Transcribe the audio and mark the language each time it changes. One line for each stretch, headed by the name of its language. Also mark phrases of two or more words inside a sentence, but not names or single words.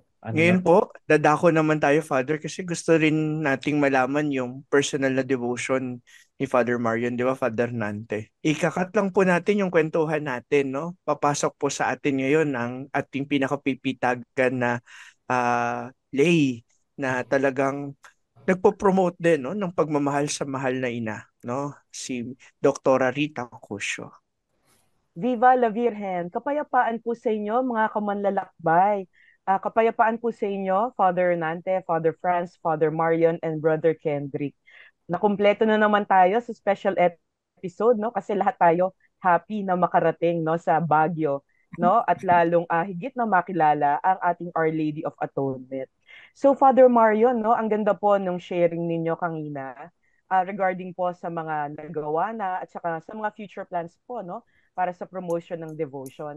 Filipino: Ngayon po, dadako naman tayo, Father, kasi gusto rin nating malaman yung personal na devotion ni Father Marion, di ba, Father Nante? Ikakat lang po natin yung kwentuhan natin, no? Papasok po sa atin ngayon ang ating pinakapipitagan na lay na talagang nagpo-promote din, no, ng pagmamahal sa mahal na ina, no? Si Dr. Rita Cusio.
Spanish: Viva la Virgen!
Filipino: Kapayapaan po sa inyo, mga kamanlalakbay. Kapayapaan po sa inyo, Father Nante, Father Franz, Father Marion, and Brother Kendrick. Nakumpleto na naman tayo sa special episode, no? Kasi lahat tayo happy na makarating, no, sa Baguio, no? At lalong higit na makilala ang ating Our Lady of Atonement. So, Father Marion, no, ang ganda po nung sharing ninyo kanina regarding po sa mga nagawa na at saka sa mga
English: future plans
Filipino: po, no, para sa promotion ng devotion.